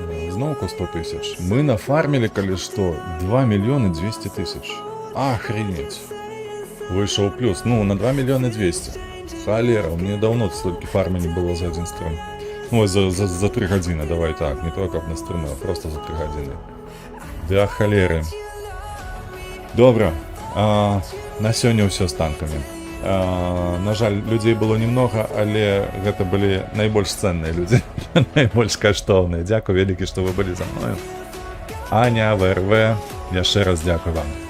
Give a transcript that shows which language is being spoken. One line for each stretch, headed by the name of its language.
Belarusian: Зноўку 100 тысяч. Мы нафармілі, калі што, 2 мільёны 200 тысяч. Охренеть. Выйшаў плюс, ну, на 2 мільёны 200.
Russian: Холера, у меня давно столько фармы не было за один стрим. Ну, за 3 годины, давай так, не только каб на стрим, а просто за 3 годины. Да холеры.
Belarusian: Добра, на сёння ўсё з танкамі. На жаль, людзей было немного, але гэта былі найбольш ценныя людзі, найбольш каштоўныя. Дзякуй вялікі, што вы былі за мною. Аня, ВРВ, яшчэ раз дзякуй вам.